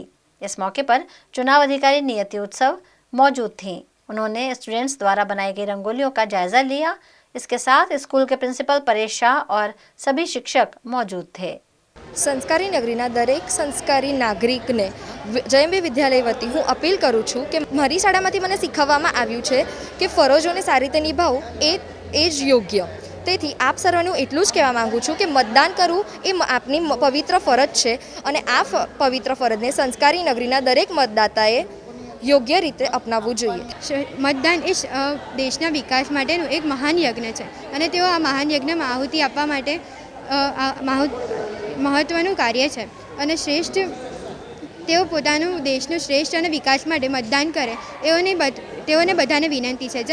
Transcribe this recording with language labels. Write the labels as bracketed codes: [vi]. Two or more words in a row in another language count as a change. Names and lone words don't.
[hi] इस मौके पर चुनाव अधिकारी नियति उत्सव मौजूद थीं। उन्होंने स्टूडेंट्स द्वारा बनाई गई रंगोलियों का जायजा लिया। इसके साथ स्कूल के प्रिंसिपल परेश शाह और सभी शिक्षक मौजूद थे। [gu] સંસ્કારી નગરીના દરેક સંસ્કારી નાગરિકને જેએમબી વિદ્યાલય વતી હું અપીલ કરું છું કે મારી શાળામાંથી મને શીખવવામાં આવ્યું છે કે ફરજોને સારી રીતે निभावવું એ જ યોગ્ય। તેથી આપ સર્વને હું એટલું જ કહેવા માગું છું કે મતદાન કરવું એ આપની પવિત્ર ફરજ છે અને આ પવિત્ર ફરજને સંસ્કારી નગરીના દરેક મતદાતાએ યોગ્ય રીતે અપનાવવું જોઈએ। મતદાન એ દેશના વિકાસ માટેનું એક મહાન યજ્ઞ છે અને તેઓ આ મહાન યજ્ઞમાં આહુતિ આપવા માટે મહત્ત્વનું કાર્ય છે અને શ્રેષ્ઠ તેઓ પોતાનું દેશનું શ્રેષ્ઠ અને વિકાસ માટે મતદાન કરે તેઓને બધાને વિનંતી છે।